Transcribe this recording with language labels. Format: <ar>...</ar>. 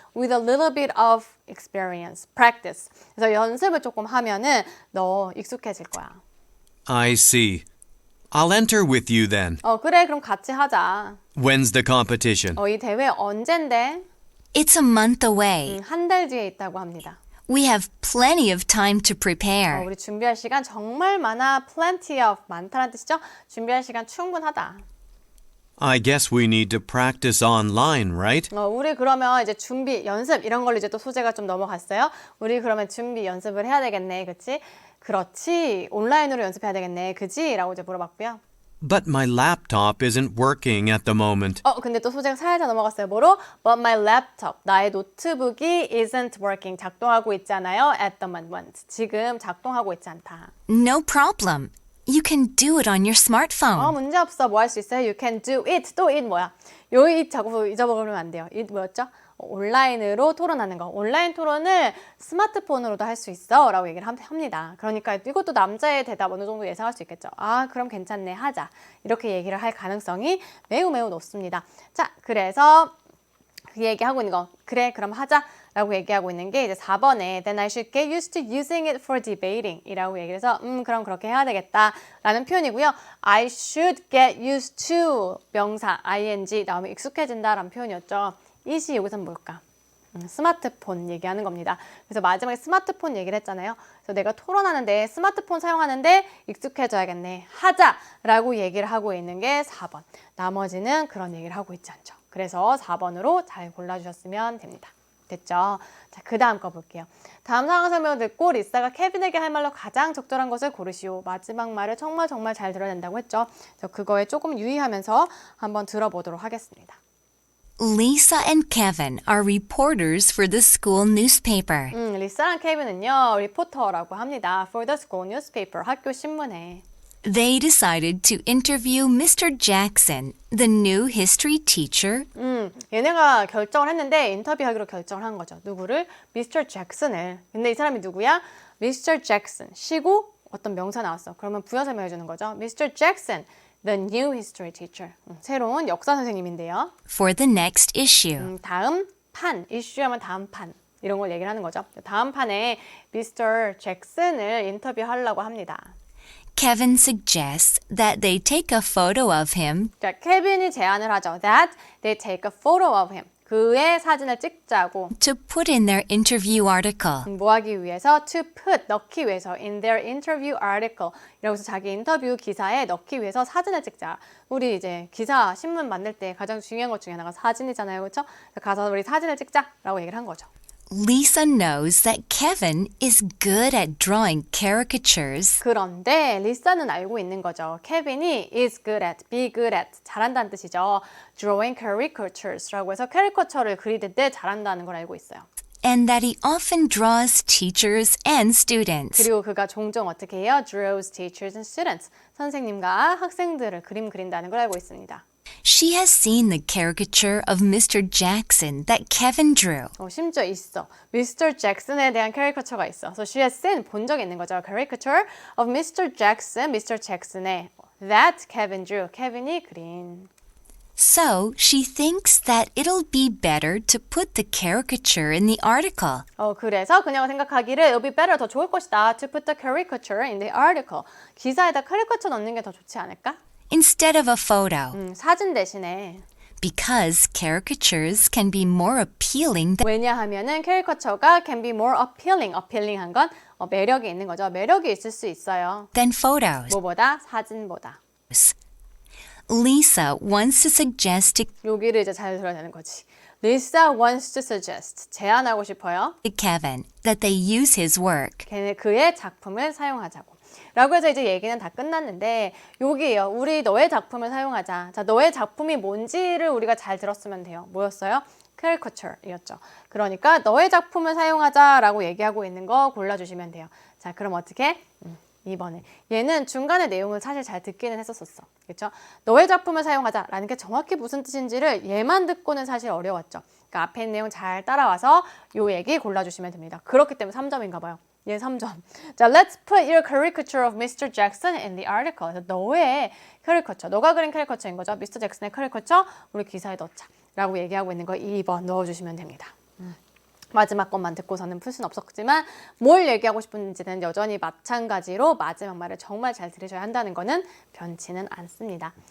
<en>With a little bit of experience, practice.</en> <ko>그래서 연습을 조금 하면은 너 익숙해질 거야.</ko> <en>I see. I'll enter with you then.</en> <ko>그래, 그럼 같이 하자.</ko> <en>When's the competition?</en> <ko>이 대회 언젠데?</ko> <en>It's a month away.</en> <ko>한 달 뒤에 있다고 합니다.</ko> <en>We have plenty of time to prepare.</en> <ko>우리 준비할 시간 정말 많아.</ko> <en>Plenty of</en> <ko>많다는 뜻이죠. 준비할 시간 충분하다.</ko> <en>I guess we need to practice online, right?</en> <ko>우리 그러면 이제 준비, 연습 이런 걸로 이제 또 소재가 좀 넘어갔어요. 우리 그러면 준비 연습을 해야 되겠네. 그치? 그렇지. 온라인으로 연습해야 되겠네. 그지? 라고 이제 물어봤고요.</ko> <en>But my laptop isn't working at the moment.</en> <ko>근데 또 소재가 살짝 넘어갔어요. 뭐로?</ko> <en>But my laptop,</en> <ko>나의 노트북이</ko> <en>isn't working,</en> <ko>작동하고 있지 않아요.</ko> <en>At the moment,</en> <ko>지금 작동하고 있지 않다.</ko> <en>No problem. You can do it on your smartphone.</en> <ko>문제 없어. 뭐 할 수 있어요?</ko> <en>You can do it.</en> <ko>또 it 뭐야? 요 it 자꾸 잊어버리면 안 돼요. it 뭐였죠? 온라인으로 토론하는 거. 온라인 토론을 스마트폰으로도 할 수 있어 라고 얘기를 합니다. 그러니까 이것도 남자의 대답 어느 정도 예상할 수 있겠죠. 그럼 괜찮네. 하자. 이렇게 얘기를 할 가능성이 매우 매우 높습니다. 자, 그래서 그 얘기하고 있는 거. 그래, 그럼 하자. 라고 얘기하고 있는 게 이제 4번에</ko> <en>Then I should get used to using it for debating</en> <ko>이라고 얘기를 해서 그럼 그렇게 해야 되겠다 라는 표현이고요.</ko> <en>I should get used to</en> <ko>명사 ing 다음에 익숙해진다 라는 표현이었죠. it이 여기서는 뭘까? 스마트폰 얘기하는 겁니다. 그래서 마지막에 스마트폰 얘기를 했잖아요. 그래서 내가 토론하는데 스마트폰 사용하는데 익숙해져야겠네. 하자! 라고 얘기를 하고 있는 게 4번. 나머지는 그런 얘기를 하고 있지 않죠. 그래서 4번으로 잘 골라주셨으면 됩니다. 됐죠? 자, 그 다음 거 볼게요. 다음 상황 설명을 듣고 리사가 케빈에게 할 말로 가장 적절한 것을 고르시오. 마지막 말을 정말 잘 들어야 된다고 했죠. 그래서 그거에 조금 유의하면서 한번 들어보도록 하겠습니다.</ko> <en>Lisa and Kevin are reporters for the school newspaper.</en> <ko>리사랑 케빈은요, 리포터라고 합니다.</ko> <en>For the school newspaper,</en> <ko>학교 신문에.</ko> <en>They decided to interview Mr. Jackson, the new history teacher.</en> <ko>얘네가 결정을 했는데 인터뷰하기로 결정을 한 거죠. 누구를? Mr. 잭슨을. 근데 이 사람이 누구야? Mr. 잭슨. 시고 어떤 명사 나왔어. 그러면 부연 설명해 주는 거죠.</ko> <en>Mr. Jackson, the new history teacher.</en> <ko>새로운 역사 선생님인데요.</ko> <en>For the next issue.</en> <ko>다음 판. 이슈하면 다음 판. 이런 걸 얘기를 하는 거죠. 다음 판에 Mr. 잭슨을 인터뷰하려고 합니다.</ko> <en>Kevin suggests that they take a photo of him</en> <ko>자, 케빈이 제안을 하죠.</ko> <en>That they take a photo of him.</en> <ko>그의 사진을 찍자고.</ko> <en>to put in their interview article.</en> <ko>뭐 하기 위해서?</ko> <en>To put,</en> <ko>넣기 위해서.</ko> <en>In their interview article.</en> <ko>이라고 해서 자기 인터뷰 기사에 넣기 위해서 사진을 찍자. 우리 이제 기사, 신문 만들 때 가장 중요한 것 중에 하나가 사진이잖아요. 그렇죠? 가서 우리 사진을 찍자라고 얘기를 한 거죠.</ko> <en>Lisa knows that Kevin is good at drawing caricatures.</en> <ko>그런데 리사는 알고 있는 거죠. 케빈이</ko> <en>is good at, be good at,</en> <ko>잘한다는 뜻이죠.</ko> <en>drawing caricatures</en> <ko>라고 해서 캐리커처를 그리는데 잘한다는 걸 알고 있어요.</ko> <en>And that he often draws teachers and students.</en> <ko>그리고 그가 종종 어떻게 해요?</ko> <en>draws teachers and students.</en> <ko>선생님과 학생들을 그린다는 걸 알고 있습니다.</ko> <en>She has seen the caricature of Mr. Jackson that Kevin drew.</en> <ko>심지어 있어. Mr. Jackson에 대한 캐리커처가 있어.</ko> <en>So she has seen,</en> <ko>본 적이 있는 거죠.</ko> <en>Caricature of Mr. Jackson, Mr. Jackson의 that Kevin drew.</en> <ko>케빈이 그린.</ko> <en>So she thinks that it'll be better to put the caricature in the article.</en> <ko>그래서 그녀가 생각하기를</ko> <en>it'll be better,</en> <ko>더 좋을 것이다.</ko> <en>To put the caricature in the article.</en> <ko>기사에다 캐리커처 넣는 게 더 좋지 않을까?</ko> <en>Instead of a photo.</en> <ko>사진 대신에.</ko> <en>Because caricatures can be more appealing than</en> <ko>왜냐하면은 캐리커처가</ko> <en>can be more appealing.</en> <ko>appealing한 건 매력이 있는 거죠. 매력이 있을 수 있어요.</ko> <en>photos.</en> <ko>뭐보다? 사진보다.</ko> <en>Lisa wants to suggest to</en> <ko>여기를 이제 잘 들어야 되는 거지.</ko> <en>Lisa wants to suggest.</en> <ko>제안하고 싶어요.</ko> <en>Kevin that they use his work.</en> <ko>그의 작품을 사용하자고. 라고 해서 이제 얘기는 다 끝났는데 여기에요. 우리 너의 작품을 사용하자. 자, 너의 작품이 뭔지를 우리가 잘 들었으면 돼요. 뭐였어요? caricature이었죠. 그러니까 너의 작품을 사용하자라고 얘기하고 있는 거 골라주시면 돼요. 자, 그럼 어떻게? 2번에. 얘는 중간에 내용을 사실 잘 듣기는 했었어. 그렇죠? 너의 작품을 사용하자라는 게 정확히 무슨 뜻인지를 얘만 듣고는 사실 어려웠죠. 그러니까 앞에 있는 내용 잘 따라와서 요 얘기 골라주시면 됩니다. 그렇기 때문에 3점인가 봐요. 얘 3점.</ko> <en>자, let's put your caricature of Mr. Jackson in the article.</en> <ko>그래서 너의 캐리커처, 너가 그린 캐리커처인 거죠.</ko> <en>Mr.</en> <ko>Jackson의 캐리커처 우리 기사에 넣자. 라고 얘기하고 있는 거 2번 넣어주시면 됩니다. 마지막 것만 듣고서는 풀 수는 없었지만 뭘 얘기하고 싶은지는 여전히 마찬가지로 마지막 말을 정말 잘 들으셔야 한다는 거는 변치는 않습니다.</ko>